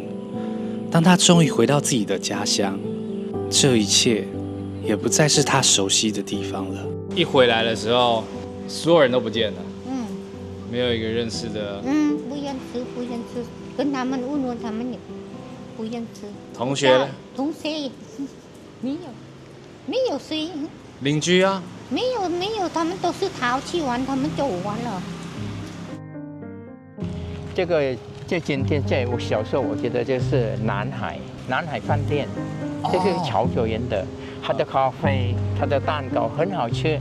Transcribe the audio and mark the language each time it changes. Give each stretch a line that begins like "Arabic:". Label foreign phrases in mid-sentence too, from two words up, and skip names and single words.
Chinese: 當他終於回到自己的家鄉，這一切也不再是他熟悉的地方了。一回來的時候，所有人都不見了。沒有一個認識的。不認識，跟他們問他們也不認識。同學呢？同學沒有誰。鄰居啊？沒有，他們都是逃去玩，他們就完了。這間店在我小時候，我覺得就是南海飯店，這是潮州人的，他的咖啡、他的蛋糕很好吃。